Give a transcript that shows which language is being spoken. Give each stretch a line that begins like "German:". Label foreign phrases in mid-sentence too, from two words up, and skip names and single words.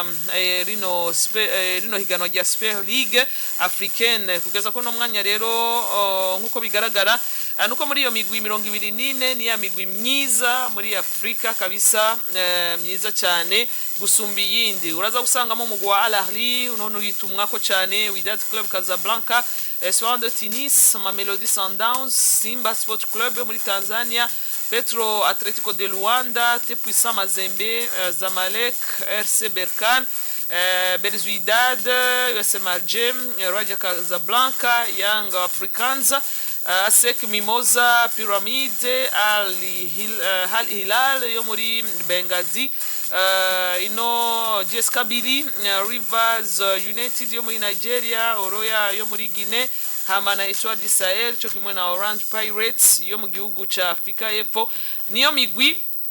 Rundi: rino higanwa rya Super League Africaine kugeza ko no mwanya rero nkuko bigaragara nuko muri iyo migwi 24 ni ya migwi myiza muri Afrika kabisa myiza cyane gusumba yindi uraza gusangamo umugwi wa Al Ahly unono yitumwa ko cyane Wydad Club Casablanca Espoir de Tunis Mamelodi Sundowns Simba Sport Club muri Tanzania Petro Atletico de Luanda Tepuisa Mazembe Zamalek RC Berkane Belouizdad USM Alger Raja Casablanca Young Africans ASEC Mimosa Pyramide Al Hilal yo muri Benghazi ino JS Kabylie Rivers United yo muri Nigeria Oroya yo muri Guinea Hamana Etoile du Sahel cyo kimwe na Orange Pirates yo mu gihugu ca Afrika y'Epfo niyo migwi